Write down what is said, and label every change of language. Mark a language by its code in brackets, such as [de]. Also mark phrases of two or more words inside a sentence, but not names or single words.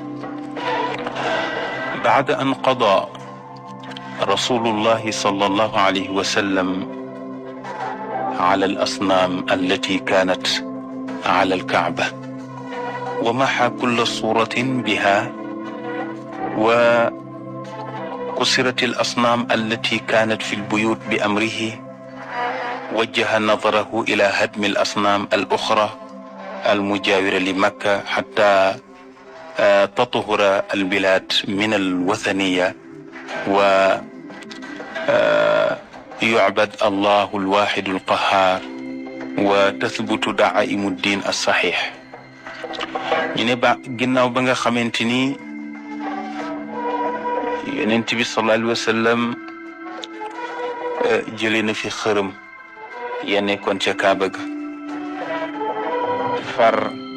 [ar] بعد أن قضى رسول الله صلى الله عليه وسلم على ال الأصنام التي كانت على الكعبة ومحا كل صورة بها و كسرت الأصنام التي كانت في البيوت بأمره وجه نظره إلى هدم الأصنام الأخرى المجاورة لمكة حتى تطهر البلاد من الوثنية ويعبد الله الواحد القهار وتثبت دعائم الدين الصحيح [wo] ginnaaw ba nga xamante ni yonent bi [ar] صلى الله عليه وسلم [wo] jëlee na fi xërëm ya nekkoon ca Kaaba ga far